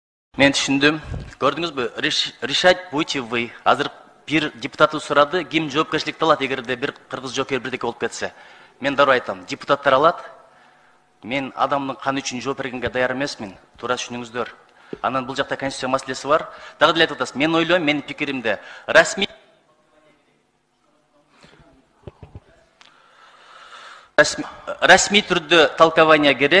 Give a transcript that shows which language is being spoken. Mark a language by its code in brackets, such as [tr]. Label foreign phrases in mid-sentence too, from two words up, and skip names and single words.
[ky] Мен түшүндүм. Көрдүңүзбү? [ru] Решать будете вы. [ky] Азыр бир депутаты сурады, ким жоопкерчиликти алат эгерде бир кыргыз жоокер бирдеке болуп кетсе. Мен дароо айтам, депутаттар алат. Мен адамдын каны үчүн жооп бергенге даяр эмесмин. Туура түшүнүңүздөр. Анан бул жакта конституция маселеси бар. Дагы деле айтып атасыз. Мен ойлойм, менин пикиримде расмий түрдө толкование керек.